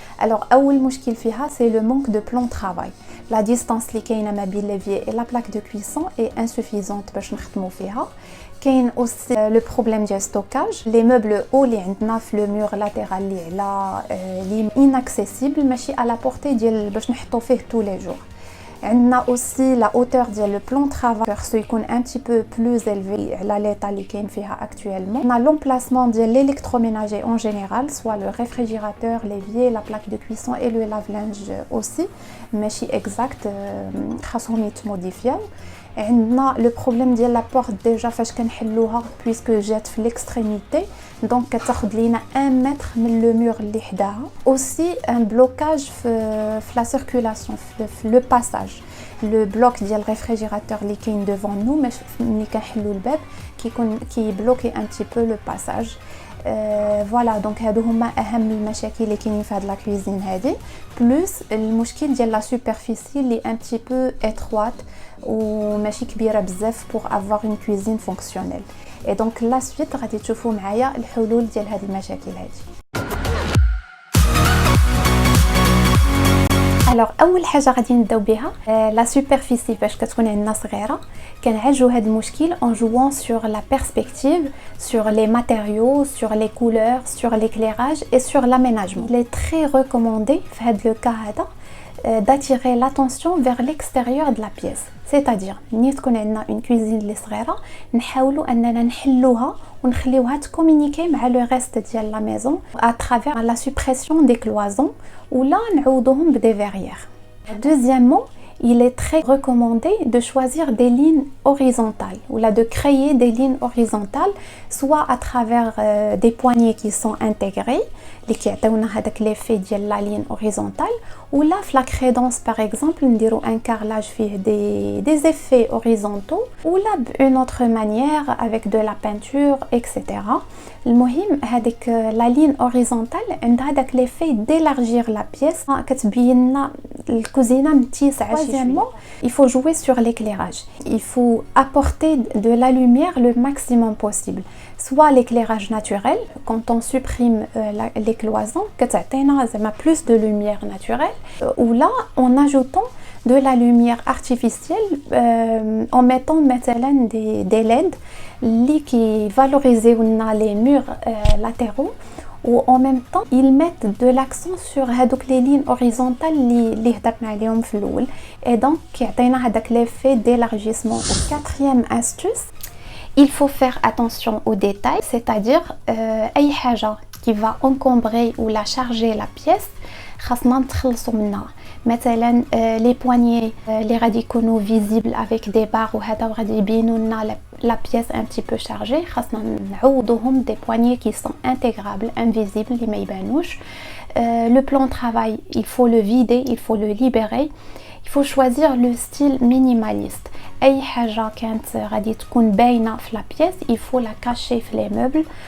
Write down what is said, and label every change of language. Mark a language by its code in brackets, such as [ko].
[ar] الوغ اول مشكل فيها سي لو مونك دو بلان طرافاي، لا ديستانس اللي كاينه ما بين ليفي اي لا بلاك دو كويسون اي انسوفيزونت باش نخدموا فيها. كاين اوسي لو بروبليم ديال ستوكاج، لي موبل او اللي عندنا في لو مور لاترال اللي على لي اناكسيسيبل، ماشي على لا بورتي ديال باش نحطوا فيه تو لي جور. عندنا aussi la hauteur ديال le plan de travail خصو يكون [fr] un petit peu plus élevé [ar] على l'état اللي كاين فيها actuellement. [fr] On a l'emplacement ديال l'électroménager en général, soit le réfrigérateur, l'évier, la plaque de cuisson et le lave-linge aussi, [ar] ماشي exact خاصهم يتموديفياو. عندنا لو بروبليم ديال لا بورت ديجا فاش كنحلوها بويسكو جات في ليكستريميتي، دونك كتاخذ لينا 1 متر من لو مور اللي حداها. اوسي ان بلوكاج في لا سيركولاسيون في لو باساج، لو بلوك ديال الريفريجيراتور اللي كاين دوفون نو ملي كنحلو الباب كيكون كيبلوكي ان تي بو لو باساج. فوالا دونك هادو هما اهم المشاكل اللي كاينين في هاد لا كوزين هادي، بلوس المشكل ديال لا سوبرفيسي اللي ان تي بو اتروات وماشي كبيره بزاف بور افوار اون كوزين فونكسيونيل. اي دونك لا سويت غادي تشوفوا معايا الحلول ديال هاد المشاكل هادي. الوغ اول حاجه غادي نبداو بها لا سوبرفيسي باش كتكون عندنا صغيره. كنعالجوا هذا المشكل [fr] en jouant sur la perspective, sur les matériaux, sur les couleurs, sur l'éclairage et sur l'aménagement. Il est très recommandé في هذا لو كا هذا d'attirer l'attention vers l'extérieur de la pièce. [ar] C'est-à-dire ملي تكون عندنا une cuisine اللي صغيره نحاولوا اننا نحلوها ونخليوها تكومونيكي مع لو ريست ديال لا ميزون [fr] à travers la suppression des cloisons [ar] ولا نعوضوهم بدي verrières. [fr] Deuxièmement, il est très recommandé de choisir des lignes horizontales ou là de créer des lignes horizontales, soit à travers des poignées qui sont intégrées, les qui ont l'effet de la ligne horizontale, ou là la crédence par exemple, nous dirons un carrelage fait des effets horizontaux, ou là une autre manière avec de la peinture, etc. [ar] المهم هذيك la ligne horizontale عندها داك [fr] l'effet d'élargir la pièce [ar] كتبين لنا الكوزينه متسعه. [fr] Deuxièmement, il faut jouer sur l'éclairage. Il faut apporter de la lumière le maximum possible. Soit l'éclairage naturel, quand on supprime les cloisons, كتعطينا زعما plus de lumière naturelle, ou là en ajoutant de la lumière artificielle en mettant مثلا des LED qui valorisent les murs latéraux, ou en même temps ils mettent de l'accent sur هذوك les lignes horizontales [ar] اللي هضرنا عليهم في الاول, [fr] et donc كيعطينا هذاك l'effet d'élargissement. Quatrième astuce, il faut faire attention aux détails, c'est-à-dire أي حاجة qui va encombrer ou la charger la pièce [ar] خاصنا نتخلصوا منها. مثلا لي بوانيي اللي غادي يكونوا فيزيبل افيك دي بار وهذا وغادي يبينوا لنا لا بياس ان بتي بو شارجي، خاصنا نعوضوهم دي بوانيي كي سون انتيغرابل انفيزيبل اللي ما يبانوش. [fr] Le plan de travail, il faut le vider, il faut le libérer. Il faut choisir le style minimaliste. [ar] أي حاجة كانت غادي تكون باينة في [fr] la pièce, il faut la cacher في les meubles.